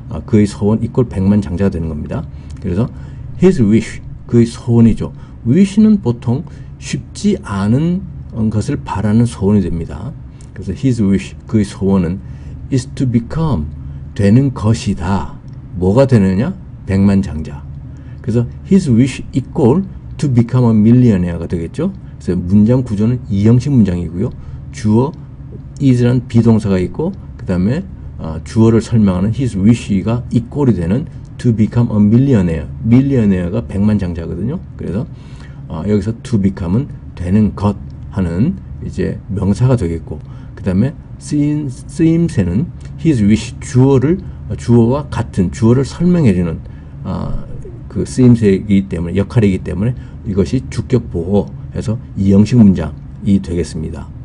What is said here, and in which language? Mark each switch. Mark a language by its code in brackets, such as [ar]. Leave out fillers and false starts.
[ko] 그의 소원 이꼴 백만장자가 되는 겁니다. 그래서 his wish, 그의 소원이죠. wish는 보통 쉽지 않은 것을 바라는 소원이 됩니다. 그래서 his wish, 그의 소원은 is to become, 되는 것이다. 뭐가 되느냐? 백만장자. 그래서 [en] his wish equal to become a millionaire가 [ko] 되겠죠. 그래서 문장 구조는 이형식 문장이고요. 주어 is란 비동사가 있고, 그 다음에 주어를 설명하는 his wish가 equal이 되는 [en] to become a millionaire. [ko] millionaire가 백만장자거든요. 그래서 여기서 to become은 되는 것 하는 이제 명사가 되겠고, 그 다음에 쓰임새는 his wish, 주어와 같은 주어를 설명해주는 그 쓰임새이기 때문에, 역할이기 때문에 이것이 주격 보호해서 이형식 문장이 되겠습니다.